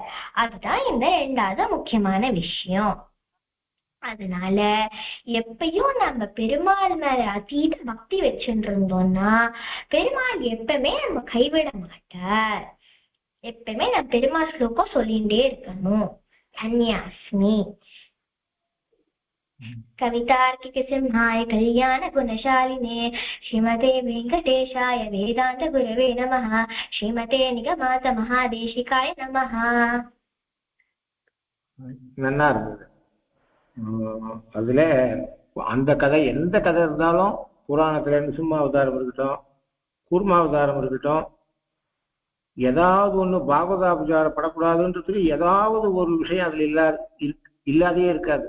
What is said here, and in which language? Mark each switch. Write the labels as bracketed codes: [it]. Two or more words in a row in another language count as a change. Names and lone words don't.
[ta] அதுதான் இந்த ரெண்டாவது முக்கியமான விஷயம். அதனால எப்பயும் நம்ம பெருமாள் மேல அதீத பக்தி வச்சுட்டு இருந்தோம்னா பெருமாள் எப்பவுமே நம்ம கைவிட மாட்டார். எப்பவுமே நம்ம பெருமாள் ஸ்லோகம் சொல்லிட்டே இருக்கணும். தன்யாஸ்மி. [sa] कवितार्किक सिंहाय कल्याण गुणशालिने श्रीमते वेङ्कटेशाय वेदान्त गुरवे नमः. श्रीमते निगमान्त महादेशिकाय नमः. [ta] நல்லா இருந்தது. அதுல அந்த கதை எந்த கதை இருந்தாலும் புராணத்துல நிருசிம்ம அவதாரம் இருக்கட்டும், கூர்ம அவதாரம் இருக்கட்டும், ஏதாவது ஒண்ணு பாகவதாபச்சாரப்படக்கூடாதுன்றது ஏதாவது ஒரு விஷயம் அதுல இல்லாதே இருக்காது.